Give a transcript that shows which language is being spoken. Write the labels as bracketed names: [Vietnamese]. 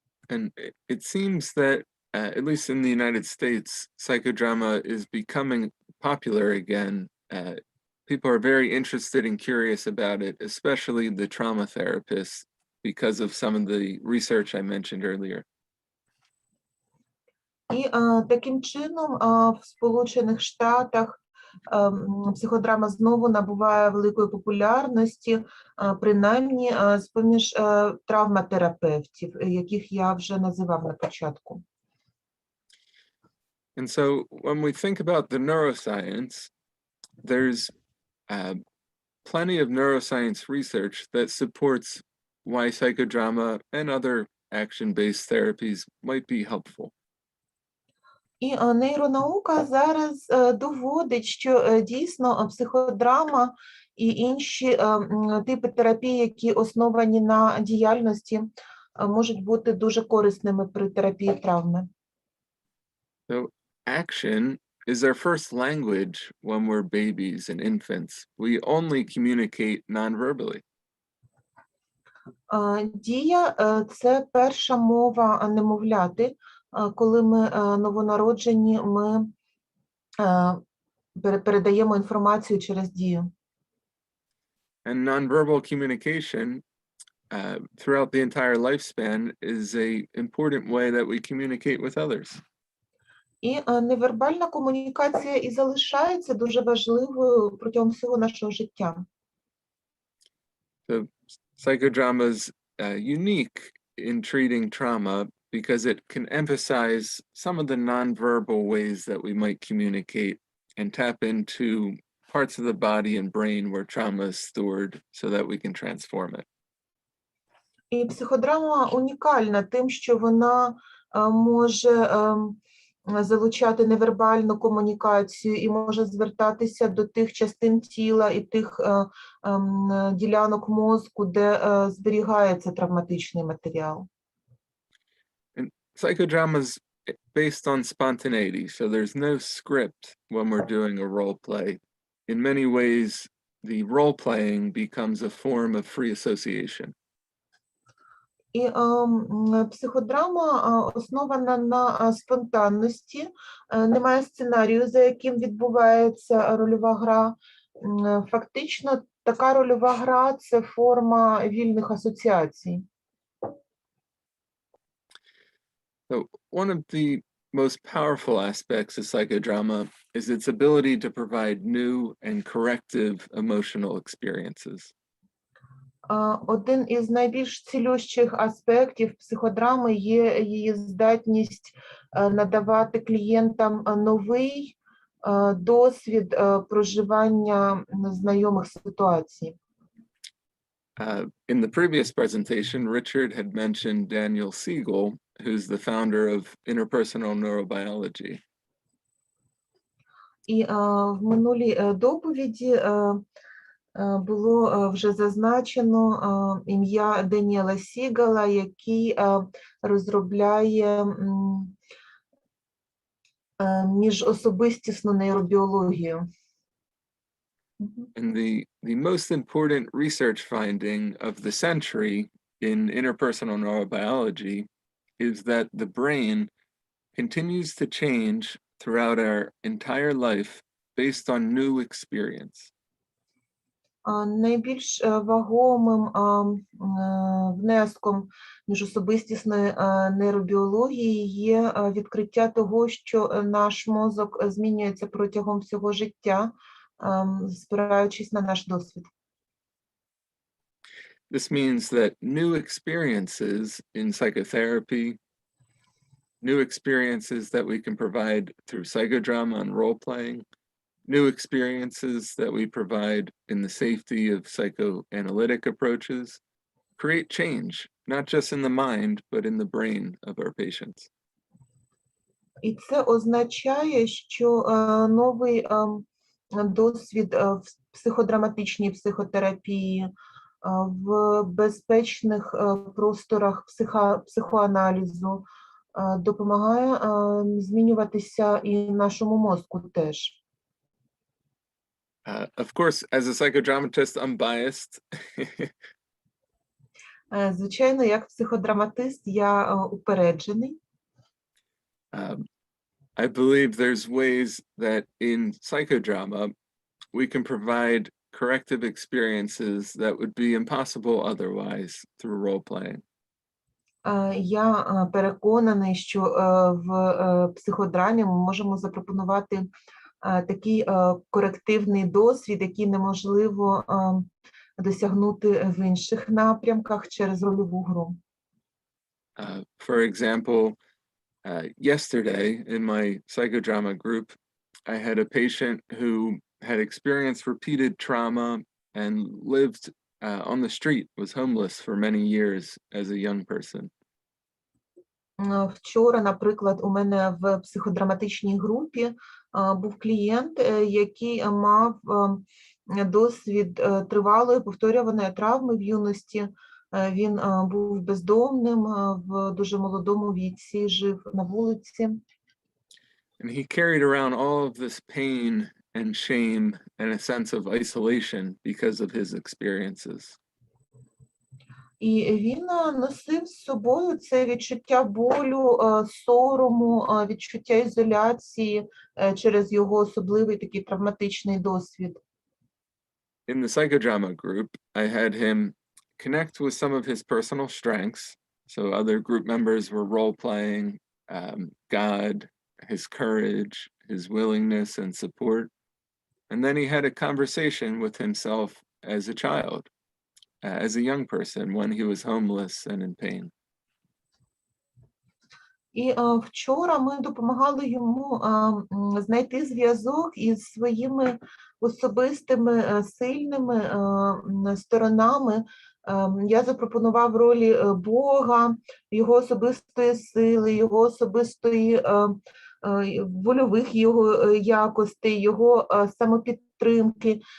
[English] And it seems that, at least in the United States, psychodrama is becoming popular again. People are very interested and curious about it, especially the trauma therapists, because of some of the research I mentioned earlier. [Ukrainian] І таким чином в Сполучених Штатах психодрама знову набуває великої популярності, принаймні з-поміж травматерапевтів, яких я вже називав на початку. [English] And so when we think about the neuroscience, there's plenty of neuroscience research that supports why psychodrama and other action-based therapies might be helpful. [Ukrainian] І нейронаука зараз доводить, що дійсно психодрама і інші типи терапії, які основані на діяльності, можуть бути дуже корисними при терапії травми. [English] So action is our first language when we're babies and infants. We only communicate non-verbally. [Ukrainian] Дія – це перша мова немовляти. Коли ми новонароджені, ми передаємо інформацію через дію. [English] And nonverbal communication throughout the entire lifespan is an important way that we communicate with others. [Ukrainian] І невербальна комунікація і залишається дуже важливою протягом всього нашого життя. [English] So psychodrama is unique in treating trauma because it can emphasize some of the nonverbal ways that we might communicate and tap into parts of the body and brain where trauma is stored so that we can transform it. [Ukrainian] І психодрама унікальна тим, що вона може залучати невербальну комунікацію і може звертатися до тих частин тіла і тих ділянок мозку, де зберігається травматичний матеріал. [English] Psychodrama is based on spontaneity, so there's no script when we're doing a role play. In many ways, the role playing becomes a form of free association. [Ukrainian] І психодрама основана на спонтанності, немає сценарію, за яким відбувається рольова гра. Фактично, така рольова гра – це форма вільних асоціацій. [English] So one of the most powerful aspects of psychodrama is its ability to provide new and corrective emotional experiences. [Ukrainian] Один із найбільш цілющих аспектів психодрами є її здатність надавати клієнтам новий досвід проживання знайомих ситуацій. [English] In the previous presentation, Richard had mentioned Daniel Siegel, who's the founder of interpersonal neurobiology. [Ukrainian] І в минулій доповіді було вже зазначено ім'я Даніела Сігала, який розробляє міжособистісну нейробіологію. [English] And the most important research finding of the century in interpersonal neurobiology is that the brain continues to change throughout our entire life based on new experience. [Ukrainian] Найбільш вагомим внеском міжособистісної нейробіології є відкриття того, що наш мозок змінюється протягом всього життя, спираючись на наш досвід. [English] This means that new experiences in psychotherapy, new experiences that we can provide through psychodrama and role-playing, new experiences that we provide in the safety of psychoanalytic approaches, create change, not just in the mind, but in the brain of our patients. [Ukrainian] І це означає, що новий досвід в психодраматичній психотерапії, в безпечних просторах психоаналізу допомагає змінюватися і нашому мозку теж. [English] Of course, as a psychodramatist, I'm biased. [Ukrainian] Звичайно, як психодраматист, я упереджений. [English] I believe there's ways that in psychodrama we can provide corrective experiences that would be impossible otherwise through role-playing. [Ukrainian] Я переконаний, що в психодрамі ми можемо запропонувати такий корективний досвід, який неможливо досягнути в інших напрямках через рольову гру. [English] For example, yesterday in my psychodrama group, I had a patient who had experienced repeated trauma and lived on the street, was homeless for many years as a young person. [Ukrainian] Вчора, наприклад, у мене в психодраматичній групі був клієнт, який мав досвід тривалої повторюваної травми в юності. Він був бездомним, в дуже молодому віці, жив на вулиці. [English] And he carried around all of this pain and shame and a sense of isolation because of his experiences. [Ukrainian] І він носив з собою це відчуття болю, сорому, відчуття ізоляції через його особливий такий травматичний досвід. [English] In the psychodrama group, I had him connect with some of his personal strengths. So other group members were role-playing God, his courage, his willingness and support. And then he had a conversation with himself as a child, as a young person when he was homeless and in pain. [Ukrainian] І вчора ми допомагали йому знайти зв'язок із своїми особистими сильними сторонами. Я запропонував ролі Бога, його особистої сили, його особистої вольових його якостей, його самопідтримки.